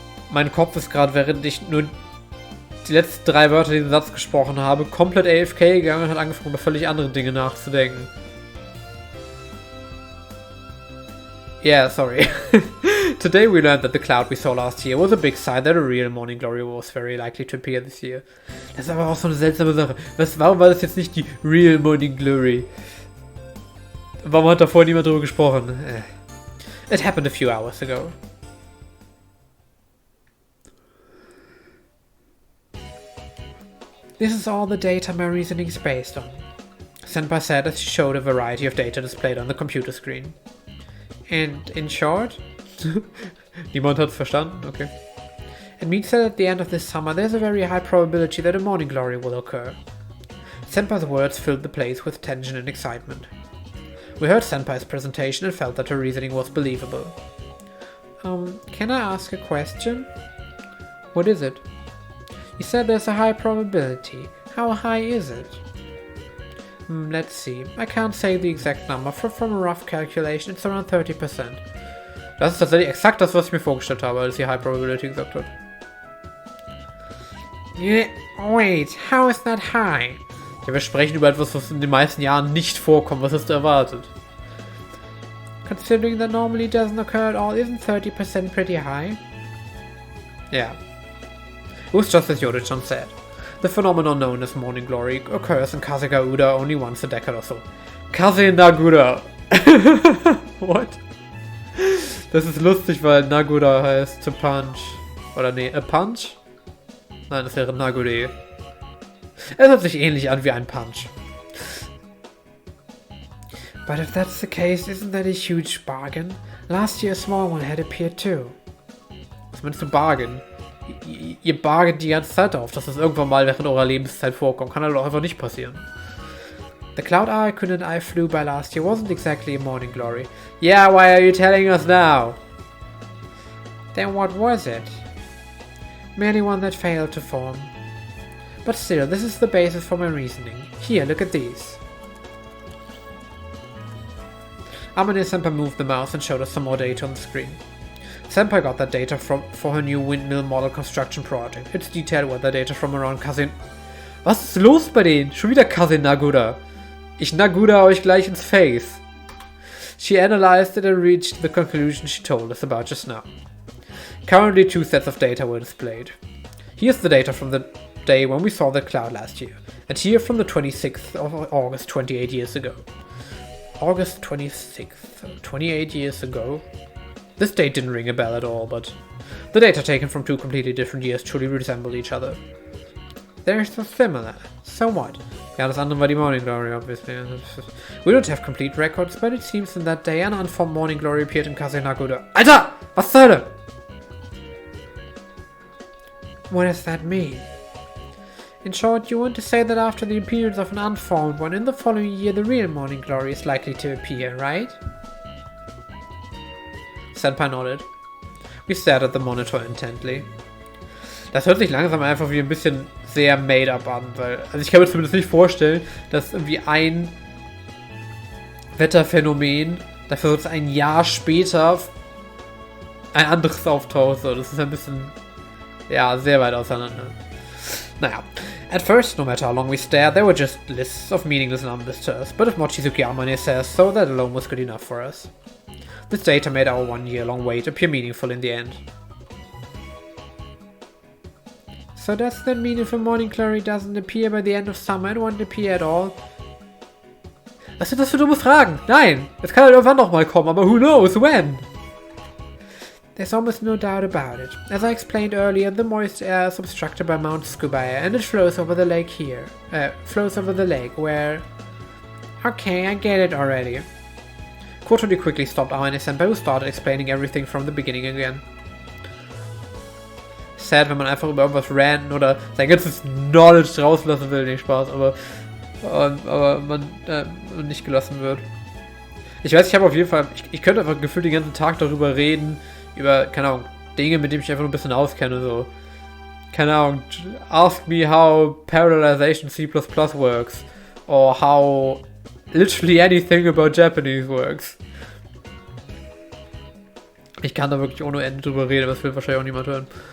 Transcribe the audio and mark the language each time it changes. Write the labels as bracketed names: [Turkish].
[German] Mein Kopf ist gerade, während ich nur die letzten 3 Wörter diesen Satz gesprochen habe, komplett AFK gegangen und hat angefangen, über völlig andere Dinge nachzudenken. [English] Yeah, sorry. Today we learned that the cloud we saw last year was a big sign that a real morning glory was very likely to appear this year. [German] Das ist aber auch so eine seltsame Sache. Warum war das jetzt nicht die [English] real morning glory? [German] Warum hat da vorher niemand drüber gesprochen? [English] It happened a few hours ago. This is all the data my reasoning is based on, Senpai said as she showed a variety of data displayed on the computer screen. And in short? [German] Niemand hat's verstanden? Okay. [English] It means that at the end of this summer there's a very high probability that a morning glory will occur. Senpai's words filled the place with tension and excitement. We heard Senpai's presentation and felt that her reasoning was believable. Can I ask a question? What is it? You said there's a high probability. How high is it? Let's see. I can't say the exact number. From a rough calculation, it's around 30%. [German] Das ist tatsächlich exakt das, was ich mir vorgestellt habe, als sie High Probability gesagt hat. [English] Yeah, wait, how is that high? [German] Ja, wir sprechen über etwas, was in den meisten Jahren nicht vorkommt. Was hast du erwartet? [English] Considering that normally it doesn't occur at all, isn't 30% pretty high? Yeah. It was just as Yoda-chan said. The phenomenon known as morning glory occurs in Kazegauda only once a decade or so. Kase-Nagura! What? [German] Das ist lustig, weil Nagura heißt [English] to punch. [German] Oder nee, [English] a punch? [German] Nein, das wäre Nagure. Es hört sich ähnlich an wie ein Punch. [English] But if that's the case, isn't that a huge bargain? Last year a small one had appeared too. [German] Was meinst du Bargain? Ihr bargaint die ganze Zeit auf, dass das irgendwann mal während eurer Lebenszeit vorkommt. Kann halt auch einfach nicht passieren. [English] The cloud Aracun and I flew by last year wasn't exactly a morning glory. Yeah, why are you telling us now? Then what was it? Merely one that failed to form. But still, this is the basis for my reasoning. Here, look at these. Amane-senpai moved the mouse and showed us some more data on the screen. Senpai got that data for her new windmill model construction project. It's detailed weather data from around Kase... [German] Was ist los bei denen? Schon wieder Kase-Nagura. Ich Nagura euch gleich ins Face. [English] She analyzed it and reached the conclusion she told us about just now. Currently 2 sets of data were displayed. Here's the data from the day when we saw the cloud last year, and here from the 26th of August 28 years ago. August 26th, 28 years ago. This date didn't ring a bell at all, but the data taken from 2 completely different years truly resemble each other. They're so similar. So what? [German] Ja, das andere war die Morning Glory, [English] obviously. We don't have complete records, but it seems in that day an unformed Morning Glory appeared in Kasenagoda. [German] Alter! Was zur Hölle? [English] What does that mean? In short, you want to say that after the appearance of an unformed one in the following year, the real Morning Glory is likely to appear, right? Senpai nodded. We stared at the monitor intently. [German] Das hört sich langsam einfach wie ein bisschen sehr [English] made up [German] an, weil, also ich kann mir zumindest nicht vorstellen, dass irgendwie ein Wetterphänomen dafür so ein Jahr später ein anderes auftaucht. So, das ist ein bisschen, ja, sehr weit auseinander. Naja. [English] At first, no matter how long we stared, they were just lists of meaningless numbers to us, but if Mochizuki Amane says so, that alone was good enough for us. This data made our 1 year long wait appear meaningful in the end. So does that mean if a Morning Glory doesn't appear by the end of summer, it won't appear at all? [German] Was sind das für dumme Fragen? Nein! Es kann halt irgendwann noch mal kommen, aber [English] who knows when? There's almost no doubt about it. As I explained earlier, the moist air is obstructed by Mount Tsukubaya and it flows over the lake here. Flows over the lake where... Okay, I get it already. Kotori quickly stopped Amane-senpai, who started explaining everything from the beginning again. [German] Sad, wenn man einfach über irgendwas ranten oder sein ganzes Knowledge rauslassen will, nicht Spaß, aber man nicht gelassen wird. Ich weiß, ich habe auf jeden Fall, ich könnte einfach gefühlt den ganzen Tag darüber reden, über, keine Ahnung, Dinge, mit denen ich einfach nur ein bisschen auskenne, so. Keine Ahnung, [English] ask me how parallelization C++ works, or how literally anything about Japanese works. [German] Ich kann da wirklich ohne Ende drüber reden, aber das will wahrscheinlich auch niemand hören.